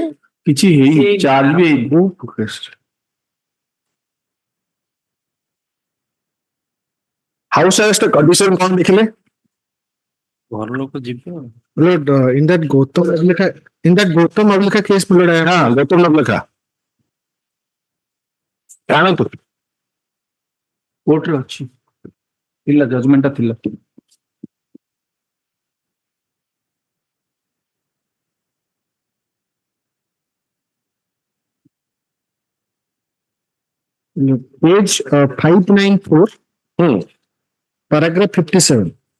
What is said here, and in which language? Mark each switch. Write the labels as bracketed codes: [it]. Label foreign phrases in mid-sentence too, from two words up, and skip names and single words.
[or] କିଛି ହେଇନି, ଚାର୍ଜ ବି ହେଇନି। ହାଉସ୍ ଆରେଷ୍ଟ କଣ୍ଡିସନ କଣ ଦେଖିଲେ? ଘର ଲୋକ ଯିବେ ଆଉ। [en] Lord, in that Gautam Navlekha case, my lord, [or] ହଁ, ଗୌତମ ନବଲେଖା ଆଣନ୍ତୁ। କୋର୍ଟରେ ଅଛି, ଥିଲା ଜଜମେଣ୍ଟଟା ଥିଲା। [en] Page 594, paragraph 57.